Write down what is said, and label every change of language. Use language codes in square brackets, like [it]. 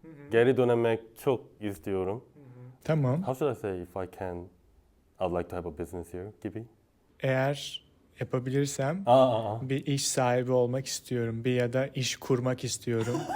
[tr] Geri dönmek çok istiyorum. Tamam. [en] How should I say if I can? I'd like to have a business here [tr] gibi. Eğer yapabilirsem bir iş sahibi olmak istiyorum. Bir ya da iş kurmak istiyorum.